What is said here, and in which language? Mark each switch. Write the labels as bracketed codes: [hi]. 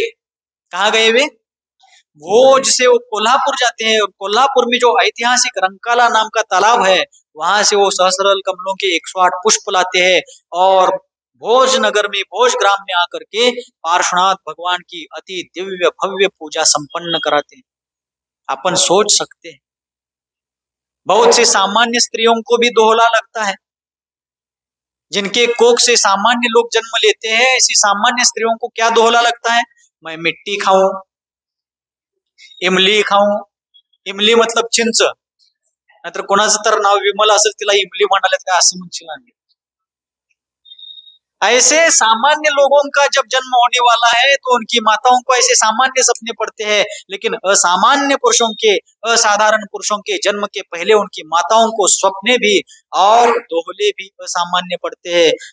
[hi] कहा गए वे? भोज से वो कोल्हापुर जाते हैं, और कोल्हापुर में जो ऐतिहासिक रंकाला नाम का तालाब है, वहां से वो सहस्त्रदल कमलों के 108 पुष्प लाते हैं और भोज नगर में, भोज ग्राम में आकर के पार्श्वनाथ भगवान की अति दिव्य भव्य पूजा संपन्न कराते हैं। अपन सोच सकते हैं, बहुत से सामान्य स्त्रियों को भी दोहला लगता है, जिनके कोख से सामान्य लोग जन्म लेते हैं, ऐसी सामान्य स्त्रियों को क्या दोहला लगता है? मैं मिट्टी खाऊं, इमली खाऊं, इमली मतलब [mr] चिंच, नाहीतर कोणाचं तर नाव विमल असेल तिला इमली म्हणाले काय असं म्हणशील आम्ही। [hi] ऐसे सामान्य लोगों का जब जन्म होने वाला है तो उनकी माताओं को ऐसे सामान्य सपने पड़ते हैं, लेकिन असामान्य पुरुषों के, असाधारण पुरुषों के जन्म के पहले उनकी माताओं को स्वप्ने भी और दोहले भी असामान्य पड़ते हैं।